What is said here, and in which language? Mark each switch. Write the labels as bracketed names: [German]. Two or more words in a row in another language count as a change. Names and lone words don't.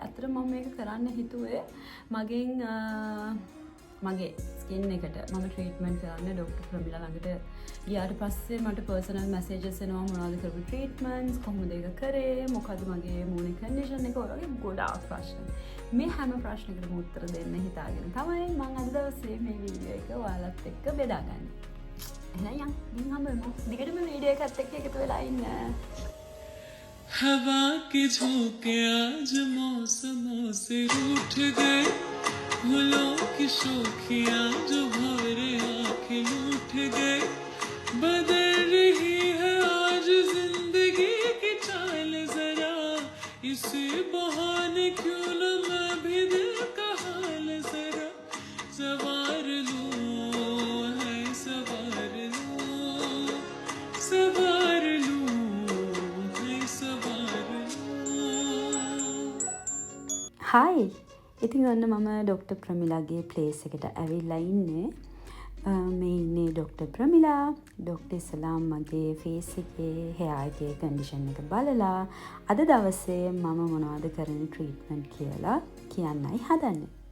[Sinhala] ඇත්තට මම මේක කරන්න හිතුවේ මගේ ස්කින් එකට මම ට්‍රීට්මන්ට් කරන්න ડોක්ටර් ප්‍රමිලා ළඟට ගියාට පස්සේ මට පර්සනල් මැසේජස් එනවා මොනවද කරපු ට්‍රීට්මන්ට්ස් කොහොමද ඒක කරේ මොකද්ද මගේ මූණේ කන්ඩිෂන් එක වගේ ගොඩාක් ප්‍රශ්න. මේ හැම ප්‍රශ්නයකටම උත්තර දෙන්න හිතාගෙන තමයි මම අද දවසේ මේ වීඩියෝ එක ඔයාලත් එක්ක බෙදාගන්නේ. එහෙනම් යන් හම්බෙමු. දිගටම වීඩියෝ එකත් එක්ක එකතු වෙලා ඉන්න. [Hindi] हवा के झोंके आज मौसमों से रूठ गए फूलों की शोखियां जो भरे आंखें लूट गए बदल रही है आज जिंदगी की चाल जरा इसी बहाने क्यों न मैं भी दिल का हाल जरा सवार लूं है सवार लूं सवार [Sinhala] හායි ඉතින් ඔන්න මම ඩොක්ටර් ප්‍රමිලාගේ ප්ලේස් එකට ඇවිල්ලා ඉන්නේ. මේ ඉන්නේ ඩොක්ටර් ප්‍රමිලා. ඩොක්ටර් ඉස්ලාම් මගේ ෆේස් එකේ hear එකේ කන්ඩිෂන් එක බලලා අද දවසේ මම මොනවද කරන ට්‍රීට්මන්ට් කියලා කියන්නයි හදන්නේ.